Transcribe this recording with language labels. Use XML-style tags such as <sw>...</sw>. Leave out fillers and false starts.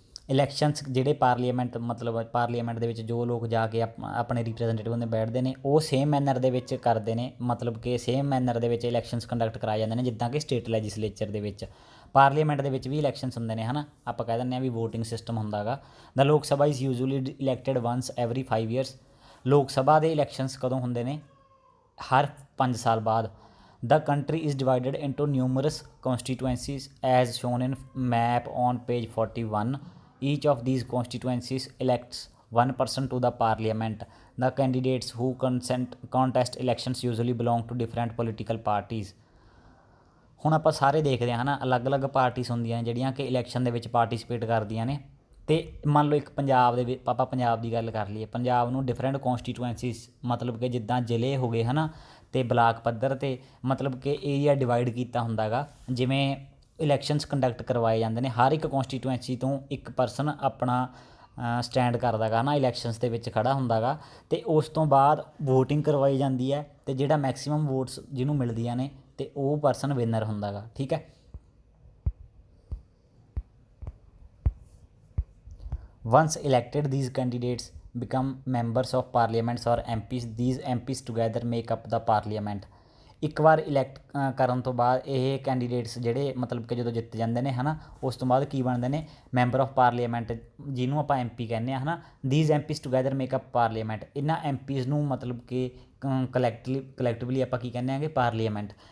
<pa>Elections ਜਿਹੜੇ parliament ਮਤਲਬ parliament ਦੇ ਵਿੱਚ ਜੋ ਲੋਕ ਜਾ ਕੇ ਆਪਣੇ ਰਿਪਰੈਜ਼ੈਂਟੇਟਿਵ ਹੁੰਦੇ ਬੈਠਦੇ ਨੇ, ਉਹ ਸੇਮ ਮੈਨਰ ਦੇ ਵਿੱਚ ਕਰਦੇ ਨੇ. ਮਤਲਬ ਕਿ ਸੇਮ ਮੈਨਰ ਦੇ ਵਿੱਚ ਇਲੈਕਸ਼ਨਸ ਕੰਡਕਟ ਕਰਾਏ ਜਾਂਦੇ ਨੇ ਜਿੱਦਾਂ ਕਿ ਸਟੇਟ ਲੈਜਿਸਲੇਚਰ ਦੇ ਵਿੱਚ. ਪਾਰਲੀਮੈਂਟ ਦੇ ਵਿੱਚ ਵੀ ਇਲੈਕਸ਼ਨਸ ਹੁੰਦੇ ਨੇ, ਹੈ ਨਾ, ਆਪਾਂ ਕਹਿ ਦਿੰਦੇ ਹਾਂ ਵੀ ਵੋਟਿੰਗ ਸਿਸਟਮ ਹੁੰਦਾ ਗਾ.</pa> <en>The Lok Sabha is usually elected once every 5 years.</en> <pa>ਲੋਕ ਸਭਾ ਦੇ ਇਲੈਕਸ਼ਨਸ ਕਦੋਂ ਹੁੰਦੇ ਨੇ? ਹਰ 5 ਸਾਲ ਬਾਅਦ.</pa> <en>The country is divided into numerous constituencies as shown in map on page 41. Each of these constituencies elects one person to the parliament. The candidates who contest elections usually belong to different political parties.</en> <pa>ਹੁਣ ਆਪਾਂ ਸਾਰੇ ਦੇਖਦੇ ਹਾਂ ਨਾ, ਅਲੱਗ-ਅਲੱਗ parties ਹੁੰਦੀਆਂ ਨੇ ਜਿਹੜੀਆਂ ਕਿ ਇਲੈਕਸ਼ਨ ਦੇ ਵਿੱਚ ਪਾਰਟੀਸਪੇਟ ਕਰਦੀਆਂ ਨੇ. ਅਤੇ ਮੰਨ ਲਓ ਇੱਕ ਪੰਜਾਬ ਦੇ ਵਿੱਚ ਆਪਾਂ ਪੰਜਾਬ ਦੀ ਗੱਲ ਕਰ ਲਈਏ, ਪੰਜਾਬ ਨੂੰ ਡਿਫਰੈਂਟ ਕੌਂਸਟੀਟੂਐਂਸੀਜ਼ ਮਤਲਬ ਕਿ ਜਿੱਦਾਂ ਜ਼ਿਲ੍ਹੇ ਹੋ ਗਏ ਹੈ ਨਾ, ਅਤੇ ਬਲਾਕ ਪੱਧਰ 'ਤੇ ਮਤਲਬ ਕਿ ਏਰੀਆ ਡਿਵਾਈਡ ਕੀਤਾ ਹੁੰਦਾ ਗਾ. ਜਿਵੇਂ ਇਲੈਕਸ਼ਨਸ ਕੰਡਕਟ ਕਰਵਾਏ ਜਾਂਦੇ ਨੇ, ਹਰ ਇੱਕ ਕੌਂਸਟੀਟੂਐਂਸੀ ਤੋਂ ਇੱਕ ਪਰਸਨ ਆਪਣਾ ਸਟੈਂਡ ਕਰਦਾ ਗਾ ਨਾ, ਇਲੈਕਸ਼ਨਸ ਦੇ ਵਿੱਚ ਖੜ੍ਹਾ ਹੁੰਦਾ ਗਾ. ਅਤੇ ਉਸ ਤੋਂ ਬਾਅਦ ਵੋਟਿੰਗ ਕਰਵਾਈ ਜਾਂਦੀ ਹੈ, ਅਤੇ ਜਿਹੜਾ ਮੈਕਸੀਮਮ ਵੋਟਸ ਜਿਹਨੂੰ ਮਿਲਦੀਆਂ ਨੇ ਅਤੇ ਉਹ ਪਰਸਨ ਵਿਨਰ ਹੁੰਦਾ ਗਾ. ਠੀਕ ਹੈ,</pa> <en>once elected these candidates become members of parliaments or MPs. These MPs together make up the parliament.</en> <pa>ਇੱਕ ਵਾਰ ਇਲੈਕਟ ਕਰਨ ਤੋਂ ਬਾਅਦ ਇਹ ਕੈਂਡੀਡੇਟਸ ਜਿਹੜੇ ਮਤਲਬ ਕਿ ਜਦੋਂ ਜਿੱਤ ਜਾਂਦੇ ਨੇ ਹੈ ਨਾ, ਉਸ ਤੋਂ ਬਾਅਦ ਕੀ ਬਣਦੇ ਨੇ? ਮੈਂਬਰ ਆਫ ਪਾਰਲੀਮੈਂਟ, ਜਿਹਨੂੰ ਆਪਾਂ MP ਕਹਿੰਦੇ ਹਾਂ ਹੈ ਨਾ.</pa> <en>These MPs together make up parliament.</en> <pa>ਇਹਨਾਂ MPs ਨੂੰ ਮਤਲਬ ਕਿ ਕਲੈਕਟਿਵਲੀ ਆਪਾਂ ਕੀ ਕਹਿੰਦੇ ਹਾਂਗੇ? ਪਾਰਲੀਮੈਂਟ.</pa>